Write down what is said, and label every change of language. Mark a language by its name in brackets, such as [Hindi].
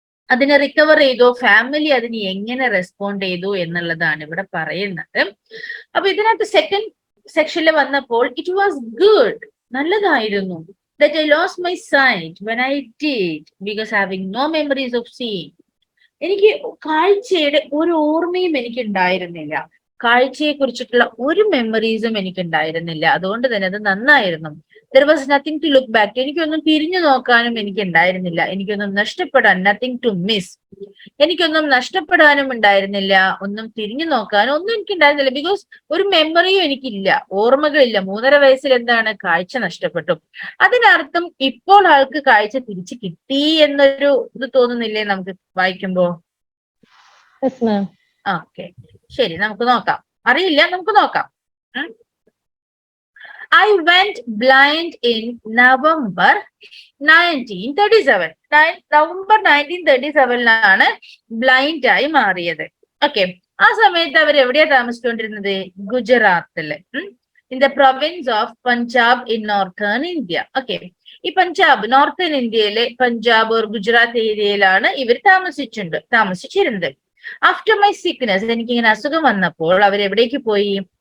[Malayalam] അതിനെ റിക്കവർ ചെയ്തോ, ഫാമിലി അതിന് എങ്ങനെ റെസ്പോണ്ട് ചെയ്തു എന്നുള്ളതാണ് ഇവിടെ പറയുന്നത്. അപ്പൊ ഇതിനകത്ത് സെക്കൻഡ് സെക്ഷനിൽ വന്നപ്പോൾ [English] it was good, [Malayalam] നല്ലതായിരുന്നു. [English] That I lost my sight when I did, because having no memories of seeing. [Malayalam] എനിക്ക് കാഴ്ചയുടെ ഒരു ഓർമ്മയും എനിക്ക് ഉണ്ടായിരുന്നില്ല, കാഴ്ചയെ കുറിച്ചിട്ടുള്ള ഒരു മെമ്മറീസും എനിക്ക് ഉണ്ടായിരുന്നില്ല. അതുകൊണ്ട് തന്നെ അത് നന്നായിരുന്നു. [English] There was nothing to look back. [Malayalam] എനിക്കൊന്നും തിരിഞ്ഞു നോക്കാനും എനിക്ക് ഉണ്ടായിരുന്നില്ല. എനിക്കൊന്നും നഷ്ടപ്പെടാൻ, [English] nothing to miss. [Malayalam] എനിക്കൊന്നും നഷ്ടപ്പെടാനും ഉണ്ടായിരുന്നില്ല, ഒന്നും തിരിഞ്ഞു നോക്കാനും ഒന്നും എനിക്ക് ഉണ്ടായിരുന്നില്ല. ബിക്കോസ് ഒരു മെമ്മറിയും എനിക്കില്ല, ഓർമ്മകളില്ല. 3.5 വയസ്സിൽ എന്താണ്, കാഴ്ച നഷ്ടപ്പെട്ടു. അതിനർത്ഥം ഇപ്പോൾ ആൾക്ക് കാഴ്ച തിരിച്ചു കിട്ടി എന്നൊരു ഇത് തോന്നുന്നില്ലേ നമുക്ക് വായിക്കുമ്പോ? ഓക്കെ, ശരി, നമുക്ക് നോക്കാം. അറിയില്ല, നമുക്ക് നോക്കാം. [English] I went blind in November 1937. [Malayalam] November 1937 blind ആയി മാറിയത്. [English] okay, [Malayalam] ആ സമയത്ത് അവർ എവിടെയാ താമസിച്ചുകൊണ്ടിരുന്നത്? ഗുജറാത്തില്, [English] In the province of Punjab in northern India. [Malayalam] Okay, ഈ പഞ്ചാബ്, നോർത്തേൺ ഇന്ത്യയിലെ പഞ്ചാബ് ഓർ ഗുജറാത്ത് ഏരിയയിലാണ് ഇവർ താമസിച്ചിരുന്നത്. [English] after my sickness, [Malayalam] എനിക്കിങ്ങനെ അസുഖം വന്നപ്പോൾ അവർ എവിടേക്ക് പോയി?